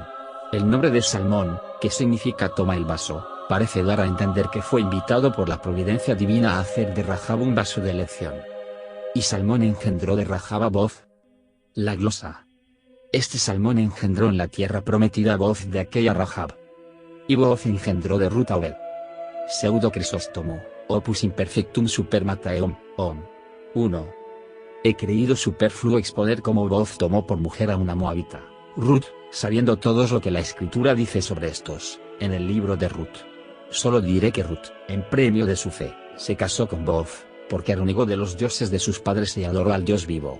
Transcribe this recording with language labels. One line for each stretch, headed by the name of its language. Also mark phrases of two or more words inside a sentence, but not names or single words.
Spanish: El nombre de Salmón, que significa toma el vaso, parece dar a entender que fue invitado por la providencia divina a hacer de Rahab un vaso de elección. Y Salmón engendró de Rahab a Booz. La glosa. Este Salmón engendró en la tierra prometida a Booz de aquella Rahab. Y Booz engendró de Ruth a Obed. Pseudo Crisóstomo, opus imperfectum supermataeum, 1. He creído superfluo exponer cómo Booz tomó por mujer a una moabita, Ruth, sabiendo todos lo que la escritura dice sobre estos, en el libro de Ruth. Solo diré que Ruth, en premio de su fe, se casó con Booz, porque renegó de los dioses de sus padres y adoró al Dios vivo.